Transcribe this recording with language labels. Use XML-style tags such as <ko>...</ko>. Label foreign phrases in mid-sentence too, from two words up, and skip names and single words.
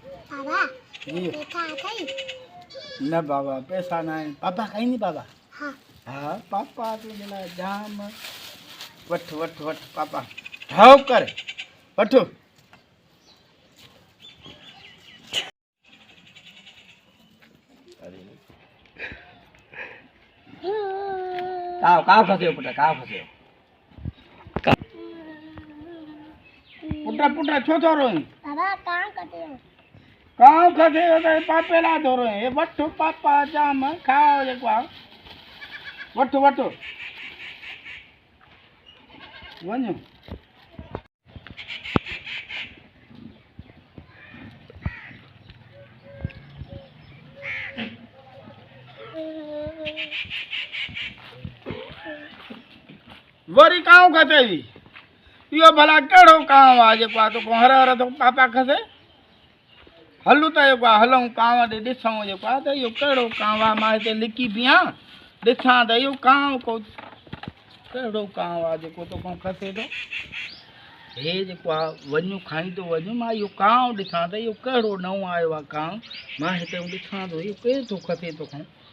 <sd>बाबा जी पैसा अथई न बाबा पैसा ना आहिनि पापा खाई नी बाबा हाँ हा पापा तुंहिंजे लाइ जाम वठ वठ वठ पापा ठाव कर वठो काव खसे पुट काव खसे पुट पुट छो थो रोई</sd> <hi>बाबा कहाँ करते हो</hi> <sd>काव खसे त पापे लाइ थो रोई वठ पापा जाम खाओ जेको आहे वठ वठ वञो वरी काव खसे थी इहो भला कहिड़ो कांव आहे जेको आहे तोखां हर हर तो पापा खसे हलूं त जेको आहे हलूं कांव ॾे ॾिसूं जेको आहे त इहो कहिड़ो कांव आहे मां हिते लिकी बीहां ॾिसां त इहो कांव को कहिड़ो कांव आहे जेको तोखां खसे थो हे जेको आहे वञूं खाईंदो वञूं मां इहो कांव ॾिसां त इहो कहिड़ो नओं आयो आहे कांव मां हिते ॾिसां थो इहो केरु थो खसे तोखां</sd>